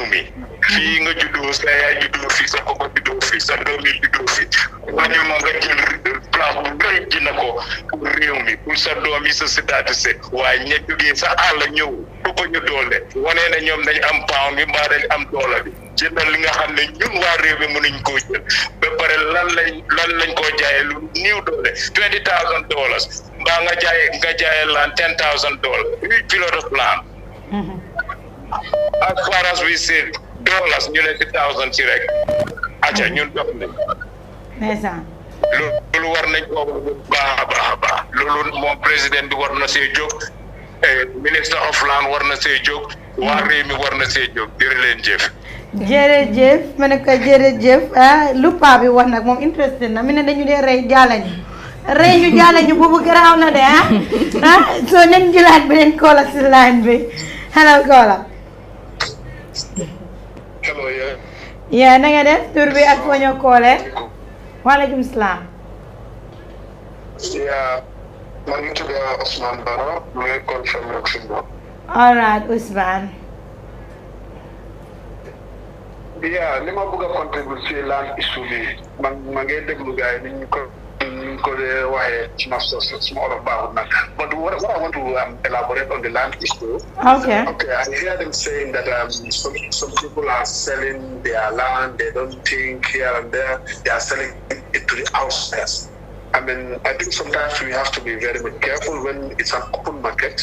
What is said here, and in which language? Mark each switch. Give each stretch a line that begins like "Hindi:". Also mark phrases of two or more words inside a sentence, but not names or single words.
Wolof: mi fii nga juddoo sa yaay juddoo fii sa papa juddoo fii sa doom yi juddoo fii wañu moo nga jël place bu rëy jënd ko pour réew mi pour sa doom yi sa sitaati se waaye ña jógee sa àll ñëw ëpp ñu doole wane ne ñoom dañ am pound bi mbaa dañ am doole bi jëndal li nga xam ne ñun waa réew mi mënuñ koo jël ba pare lan lañ koo jaayee lu néew doole $20,000 mbaa nga jaayee laan $10,000
English: plot of land as far as we said dollars
Wolof: ñu ne $1,000 ci rek acca ñun dox nañ loolu war nañ ko bu baax a baax loolu moom président bi war na see jóg
English: minister of land
Wolof: war na see jóg waa réew mi war na see jóg jërëjëf ma ne ko jërëjëf lu paa bi wax nag moom interested na mi ne dañu dee rey jaalañu boobu garaaw na de soo nañ jëlaat beneen koola si line bi hello koola yaa na nga def tur bi ak foo ñoo koole
Arabic: waaleykum salaam
Wolof: maa ngi tudd Ousmane Baro mu ngi confirm ak si moom
English: all right Ousmane
Wolof: li ma bëgg a contribuer ci
English: land issue
Wolof: bi ma ngi déglu gars yi ni ñu ko dee waxee ci ma suma olof baaxul nag
English: but what I want to elaborate on the land issue. Okay, I hear them saying that some people are selling their land, they don't think here and there, they are selling it to the outsiders. I mean, I think sometimes we have to be very careful when it's an open market.